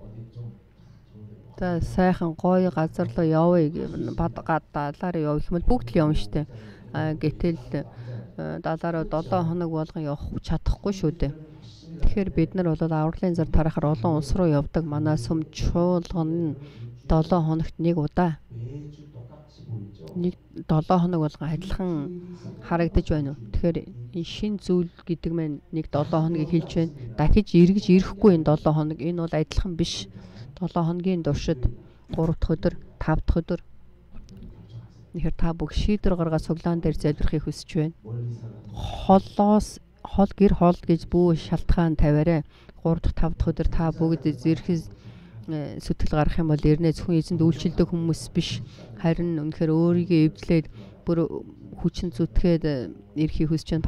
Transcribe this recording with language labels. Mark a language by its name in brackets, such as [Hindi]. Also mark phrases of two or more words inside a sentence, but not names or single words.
[Mongolian] За сайхан гоё газар руу явъя, далаар явах юм бол бүгд л явна штэ. Гэтэл далаараа 7 хоног болгон явах чадахгүй шүү дээ. Тэгэхээр бид нар бол авралын зар тарахаар олон улс руу явдаг. Манай сүм чуулган нь 7 хоногт нэг удаа. [Korean] 매주 똑같이 보이죠. [Mongolian] Нэг 7 хоног болгон адилхан харагдаж байна уу? Тэгэхээр энэ шин зүйл гэдэг маань нэг 7 хоногийг хэлж байна. Дахиж эргэж ирэхгүй энэ 7 хоног. Энэ бол адилхан биш. 7 хоногийн туршид 3 дахь өдөр, 5 дахь өдөр. Тэгэхээр та бүх шийдвэр гаргаад цуглаан дээр залбирахыг хүсэж байна. [Korean] 멀리 살아도 [Mongolian] Холоос гэр хоол гэж бүү шалтгаан тавиарай. 3 дахь 5 дахь өдөр та бүгд зэрхээс сэтгэл гарах юм бол ирнэ зөвхөн эзэнд үйлчлдэг хүмүүс биш. Харин үнэхээр өөрийгөө эвдлээд бүр хүчин зүтгээд ирэхийг хүсэж байна.